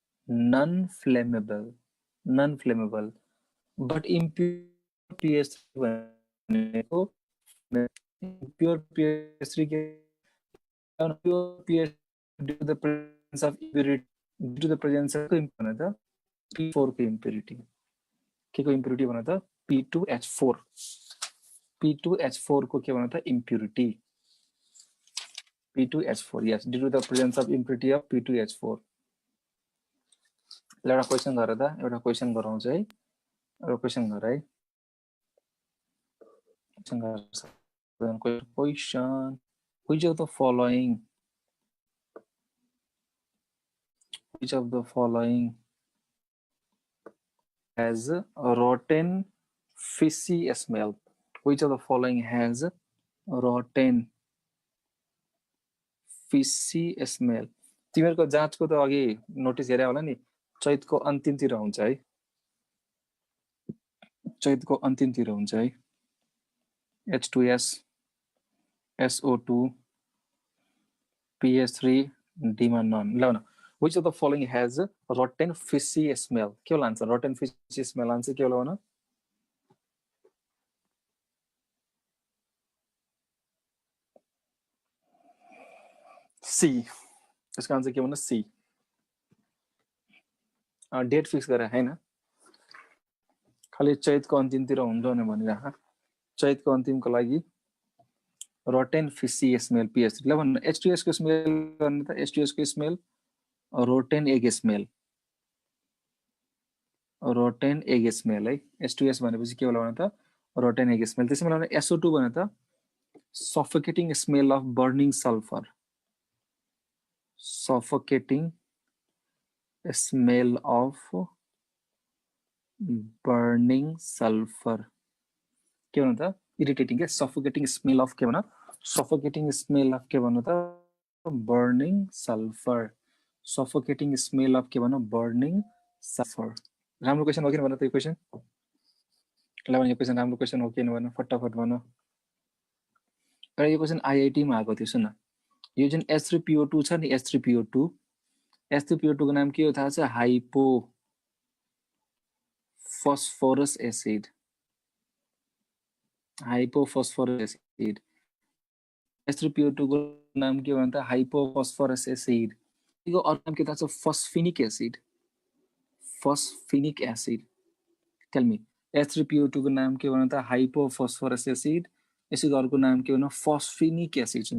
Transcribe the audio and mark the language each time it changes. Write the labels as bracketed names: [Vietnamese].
[Nepali] Non flammable but impure PH3 भनेको pure PH3 के [English] pure pH due to the presence of impurity due to the presence of P4 [Nepali] को impurity के को impurity [Hindi] बना था [Nepali] P2H4 को [Hindi] क्या बना था [Nepali] impurity [English] P2H4, yes, due to the presence of impurity of P2H4. [Nepali] एउटा क्वेसन गर त, एउटा क्वेसन गराउँछु है, एउटा क्वेसन गर है, question, [English] which of the following has a rotten fishy smell? Which of the following has a rotten fishy smell? [Nepali] तिमीहरुको जाँचको त अघि नोटिस गरे होला नि, चैतको अन्तिमतिर हुन्छ है, चैतको अन्तिमतिर हुन्छ है, H2S, SO2, PS3, D मा none. [English] ल न, which of the following has a rotten fishy smell? [Nepali] के होला answer? [English] rotten fishy smell [Nepali] answer के होला भन? C. यसको आन्सर के भन? C. डेट फिक्स गरे हैन, खाली चैतको अन्तिमतिर हुन्छ भने भनिराख, चैतको अन्तिमको लागि [English] rotten fishy smell PS3. [Nepali] ल भन्न, H2S को स्मेल गर्ने त, H2S को smell [English] rotten egg smell, [Nepali] rotten egg smell है, H2S भनेपछि के होला भन त, rotten egg smell. त्यसैमा भने [English] SO2 [Nepali] भने त [English] suffocating smell of burning sulfur, suffocating smell of burning sulfur. [Nepali] के भन त, [English] irritating के, suffocating smell of [Nepali] के भन, [English] suffocating smell of के भन त, burning sulfur, suffocating smell of के भन, burning sulfur. [Nepali] राम्रो क्वेशन हो कि भन त यो क्वेशन? ल भने यो क्वेशन राम्रो क्वेशन हो कि भन, फटाफट भन। र यो क्वेशन आईआईटी मा आएको थियो, सुन, यो जुन H3PO2 छ नि, H3PO2, H3PO2 को नाम के हो थाहा छ? [English] Hypo phosphorus acid, hypophosphorus acid. [Nepali] H3PO2 को नाम के भन्छ? [English] hypophosphorus acid. [Nepali] यो अर्को नाम के थाहा छ? phosphinic acid, phosphinic acid. [English] Tell me, [Nepali] H3PO2 को नाम के भन्छ? hypophosphorus acid. यसको अर्को नाम के भन्छ? phosphinic acid.